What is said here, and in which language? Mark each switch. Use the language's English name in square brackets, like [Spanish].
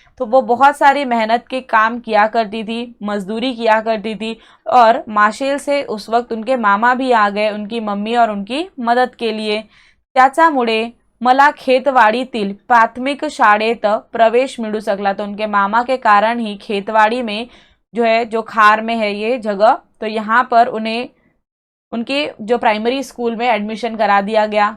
[Hindi] तो वो बहुत सारी मेहनत के काम किया करती थी, मजदूरी किया करती थी और माशेल से उस वक्त उनके मामा भी आ गए उनकी मम्मी और उनकी मदद के लिए. [Marathi] त्याच्यामुळे मला खेतवाडीतील प्राथमिक शाळेत प्रवेश मिळू सकला. [Hindi] तो उनके मामा के कारण ही खेतवाड़ी में जो है, जो खार में है ये जगह, तो यहाँ पर उन्हें उनकी जो प्राइमरी स्कूल में एडमिशन करा दिया गया.